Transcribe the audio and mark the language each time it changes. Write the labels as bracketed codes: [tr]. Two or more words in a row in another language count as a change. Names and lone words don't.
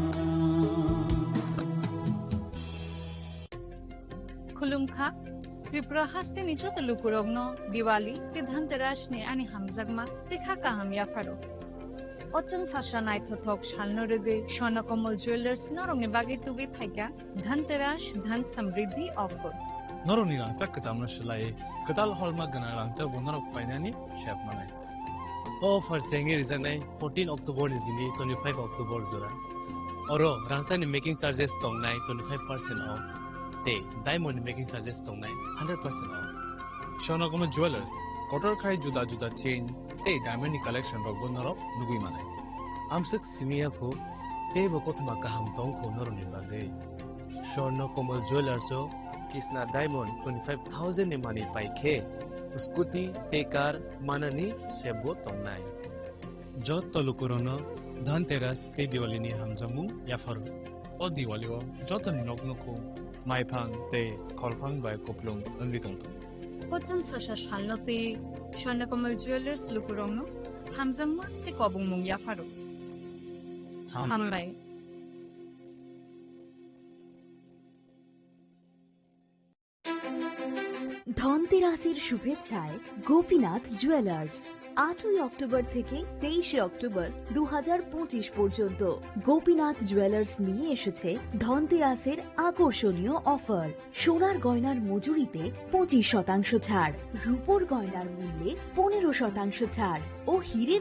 [trp] Khulumkha Tripura haste ni chotalu kurogno Diwali te Dhanteras ne ani hamjagma te khaka hamya pharo Otun sashanai thothok shalno rege Shanakomal Jewelers norongni bagi tubi phaika Dhanteras dhan samriddhi offer Noroni rangchak kacamna shilai kedal holma gana rangchak bunarok painani shep manai offer chengi reason 14 October is in 25 October zora oro rangchak ni [en] making charges [trp] tongnai 25% off te diamond [en] making charges [trp] tongnai 100% off Shanakomal Jewelers kotor khai juda juda chain te [en] diamond collection [trp] rok bunarok nugui manai amsik simia ko te bokotma kaham tong ko noroni bage Shanakomal Jewelers Kisna Diamond 25,000 ne mani paikhe scooty te car manani sebo tongnai jot tolukurono Dhanteras te Diwali ni hamjamu yafar o Diwali o jot noknoko maiphang te kholphang bai koplung angri tong Otun sasha shalnote Shanakomal Jewelers lukurogno hamjagma te kobungmung ya pharo hambai [bn] ধনতেরাসের শুভেচ্ছায় গোপীনাথ জুয়েলার্স 8ই অক্টোবর থেকে 23শে অক্টোবর 2025 পর্যন্ত গোপীনাথ জুয়েলার্স নিয়ে এসেছে ধনতেরাসের আকর্ষণীয় অফার সোনার গয়নার মজুরিতে 25% ছাড় রূপোর গয়নার মূল্যে 15% ছাড় ও হীরের